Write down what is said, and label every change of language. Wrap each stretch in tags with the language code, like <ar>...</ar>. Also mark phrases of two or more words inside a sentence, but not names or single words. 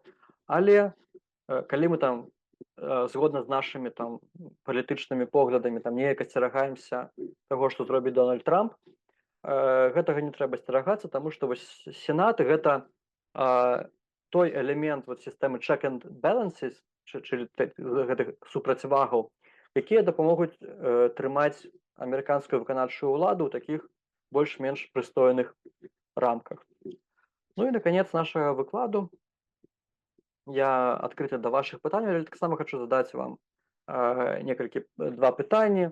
<be>Але калі мы там згодна з нашымі там палітычнымі поглядамі там неяк асцерагаемся таго, што зробіць Дональд Трамп, гэтага не трэба асцерагацца, таму што вось сенат гэта той элемент вот сістэмы</be> <en>check and balances,</en> <be>гэтых супрацьвагаў, якія дапамогуць трымаць амерыканскую выканаўчую ўладу ў такіх больш-менш прыстойных рамках. Ну і наконец нашага выкладу. Я адкрыты да вашых пытанняў, але таксама хачу задаць вам два пытанні.</be>